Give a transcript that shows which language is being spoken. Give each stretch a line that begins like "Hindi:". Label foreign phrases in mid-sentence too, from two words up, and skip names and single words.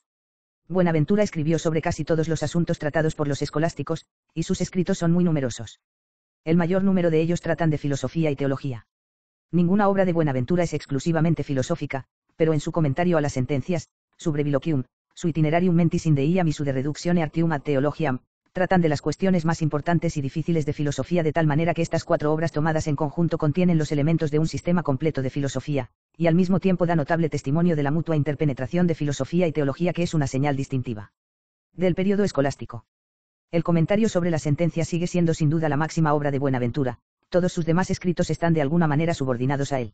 Spanish: Buenaventura escribió sobre casi todos los asuntos tratados por los escolásticos, y sus escritos son muy numerosos. El mayor número de ellos tratan de filosofía y teología. Ninguna obra de Buenaventura es exclusivamente filosófica, pero en su comentario a las sentencias, su Breviloquium, su Itinerarium mentis in deiam y su De reductione artium ad theologiam, tratan de las cuestiones más importantes y difíciles de filosofía de tal manera que estas cuatro obras tomadas en conjunto contienen los elementos de un sistema completo de filosofía, y al mismo tiempo da notable testimonio de la mutua interpenetración de filosofía y teología que es una señal distintiva del período escolástico. El comentario sobre las sentencias sigue siendo sin duda la máxima obra de Buenaventura, todos sus demás escritos están de alguna manera subordinados a él.